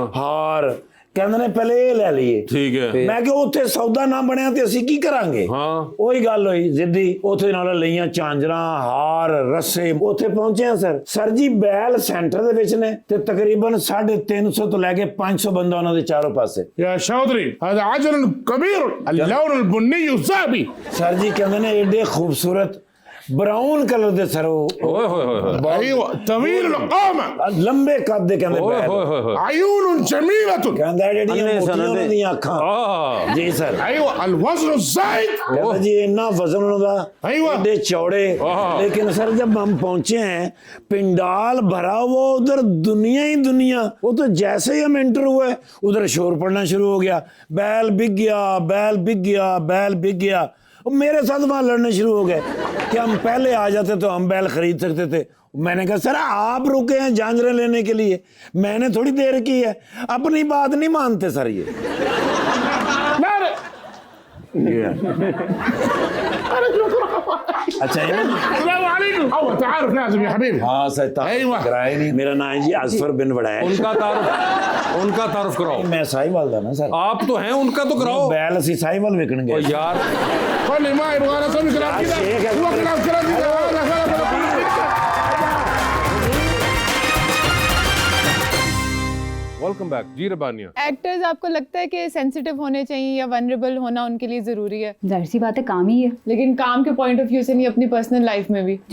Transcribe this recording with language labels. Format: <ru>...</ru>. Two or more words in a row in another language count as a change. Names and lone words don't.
<pa>ਹਾਰ। ਕਹਿੰਦੇ ਨੇ ਪਹਿਲੇ ਇਹ ਲੈ ਲਈਏ।</pa> <hi>ठीक है</hi> <pa>ਮੈਂ ਕਿਹਾ ਉੱਥੇ ਸੌਦਾ ਨਾ ਬਣਿਆ ਤੇ ਅਸੀਂ ਕੀ ਕਰਾਂਗੇ।</pa> <hi>हाँ</hi> <pa>ਉਹੀ ਗੱਲ ਹੋਈ ਜ਼ਿੱਦੀ। ਉੱਥੇ ਨਾਲ ਲਈਆਂ ਝਾਂਜਰਾਂ, ਹਾਰ, ਰੱਸੇ। ਉੱਥੇ ਪਹੁੰਚੇ ਆ ਸਰ। ਸਰ ਜੀ ਬੈਲ ਸੈਂਟਰ ਦੇ ਵਿੱਚ ਨੇ ਤੇ ਤਕਰੀਬਨ 350 ਤੋਂ ਲੈ ਕੇ 500 ਬੰਦਾ ਉਹਨਾਂ ਦੇ ਚਾਰੋਂ ਪਾਸੇ।</pa> <ar>يا شاطري هذا عجل كبير اللون البني الذهبي</ar> <pa>ਸਰ ਜੀ ਕਹਿੰਦੇ ਨੇ ਏਡੇ ਖੂਬਸੂਰਤ</pa> <en>brown colour</en> <pa>ਦੇ ਸਰ ਉਹ ओए होए होए होए</pa> <ar>ايوه طويل القامه</ar> <pa>ਲੰਬੇ ਕੱਦ ਦੇ ਕਹਿੰਦੇ ओए ਬੈਲ। होए होए होए</pa> <ar>عيون جميله</ar> <pa>ਕਹਿੰਦਾ ਜਿਹੜੀਆਂ ਅੰਨੇ ਮੋਟੀਆਂ ਸਨ ਉਹਨਾਂ ਦੇ। ਦੀਆਂ ਅੱਖਾਂ। آه ਜੀ ਸਰ।</pa> <ar>ايوه الوزن الزايد</ar> <hi>ਕਹਿੰਦਾ जी इतना वजन उनका</hi> <ar>अय्वा।</ar> <pa>ਏਡੇ ਚੌੜੇ।</pa> <hi>हाँ। लेकिन सर जब हम पहुंचे हैं पिंडाल भरा हुआ, उधर दुनिया ही दुनिया। वो तो जैसे ही हम एंटर हुए उधर शोर पड़ना शुरू हो गया। बैल बिक गया, बैल बिक गया, बैल बिक गया। और मेरे साथ वहां लड़ने शुरू हो गए कि हम पहले आ जाते तो हम बैल खरीद सकते थे। मैंने कहा सर आप रुके हैं झांझरें लेने के लिए, मैंने थोड़ी देर की है। अपनी बात नहीं मानते सर ये।</hi> <ar>لا لا</ar> <hi>अच्छा ये</hi> <ar>السلام عليكم هو تعارف لازم يا حبيبي</ar> <hi>हाँ सर</hi> <ar>अय्वा।</ar> <hi>कराए नहीं। मेरा नाम है जी असफर बिन वड़ैच। उनका तारुफ कराओ।</hi> <pa>ਮੈਂ ਸਾਹਿਵਾਲ ਦਾ ਨਾ ਸਰ।</pa> <hi>आप तो हैं, उनका तो कराओ।</hi> <pa>ਬੈਲ ਅਸੀ ਸਾਹਿਵਾਲ ਵਿਕਣ ओ ਗਏ।</pa> <hi>यार</hi> <ar>خلي ما يبغى انا اسوي كلام كذا شيخ يا هو كلام كذا</ar> <en>welcome back</en> <hi>जी रबानिया। एक्टर्स आपको लगता है कि सेंसिटिव होने चाहिए या वनरेबल होना उनके लिए जरूरी है? जाहिर सी बात है, काम ही है। लेकिन काम के</hi> <en>point of view</en> <hi>से नहीं, अपनी</hi> <en>personal life</en> <hi>में भी।</hi>